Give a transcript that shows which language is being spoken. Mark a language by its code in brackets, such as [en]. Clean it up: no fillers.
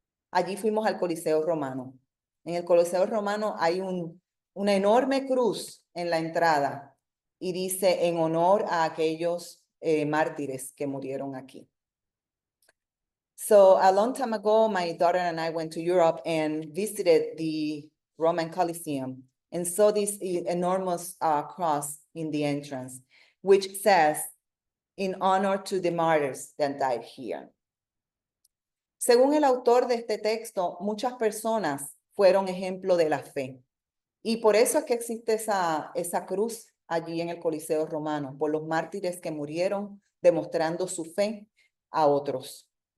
[es] Allí fuimos al Coliseo Romano. En el Coliseo Romano hay una enorme cruz en la entrada y dice en honor a aquellos mártires que murieron aquí. [en] So a long time ago, my daughter and I went to Europe and visited the Roman Colosseum and saw this enormous cross in the entrance, which says, in honor to the martyrs that died here. [es] Según el autor de este texto, muchas personas fueron ejemplo de la fe. Y por eso es que existe esa cruz allí en el Coliseo Romano, por los mártires que murieron demostrando su fe a otros.